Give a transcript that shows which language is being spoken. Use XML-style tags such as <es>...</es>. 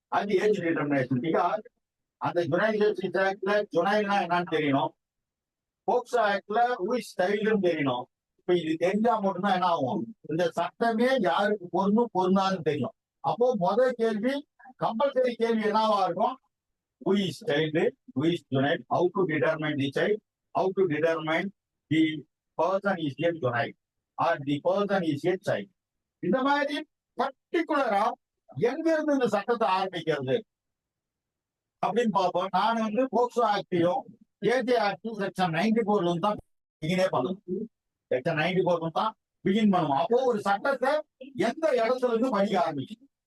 <ta>அது age determination. Because அந்த ஜுனைல் justice ஆக்ட்ல ஜுனைல்னா என்னன்னு தெரியணும், போக்சோ ஆக்ட்ல உயிஸ் சைல்டுன்னு தெரியணும். இப்ப இது தெரிஞ்சா மட்டும்தான் என்ன ஆகும், இந்த சட்டமே யாருக்கு பொருந்தும் பொருந்தாதுன்னு தெரியும். அப்போ முதல் கேள்வி கம்பல்சரி கேள்வி என்னவா இருக்கும்?</ta> <en>who is child, who is juvenile, how to determine the child, how to determine the person is a juvenile or the person is a child.</en> <ta>இந்த மாதிரி பர்டிகுலரா எங்க இருந்து இந்த சட்டத்தை ஆரம்பிக்கிறது அப்படின்னு பார்ப்போம். நான் வந்து போக்சோ ஆக்டையும் ஏஜே ஆக்டும் செக்ஷன் 94 தான் பிகினே பண்ணணும். செக்ஷன் 94 தான் பிகின் பண்ணுவோம். அப்போ ஒரு சட்டத்தை எந்த இடத்துல இருந்து படிக்க ஆரம்பிக்கும்?</ta>